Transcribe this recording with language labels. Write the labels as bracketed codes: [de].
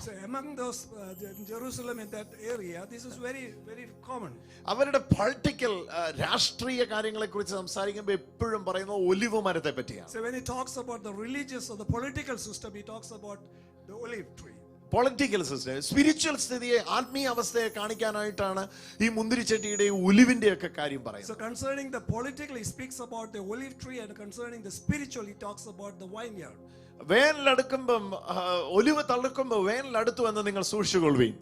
[en] so among those in Jerusalem, in that area, this is very, very common. [ml] അവരുടെ political രാഷ്ട്രീയ കാര്യങ്ങളെ കുറിച്ച് സംസാരിക്കുമ്പോൾ എപ്പോഴും പറയുന്നത് ഒലിവ് മരത്തെ പറ്റിയാണ്. [en] So when he talks about the religious or the political system, he talks about the olive tree. [ml] Political system, spiritual സ്ഥിതിയെ, ആത്മീയ അവസ്ഥയെ കാണിക്കാനായിട്ടാണ് ഈ മുന്തിരിച്ചെടിയുടെ ഒലിവിന്റെ ഒക്കെ കാര്യം [en] So [ml] പറയുന്നത്. [en] concerning the political, he speaks about the olive tree, and concerning the spiritual, he talks about the vineyard. [ml] വേനലടുക്കുമ്പം olive തളിർക്കുമ്പോൾ വേനലടുത്തു എന്ന് നിങ്ങൾ സൂക്ഷിച്ചുകൊള്ളുവീൻ.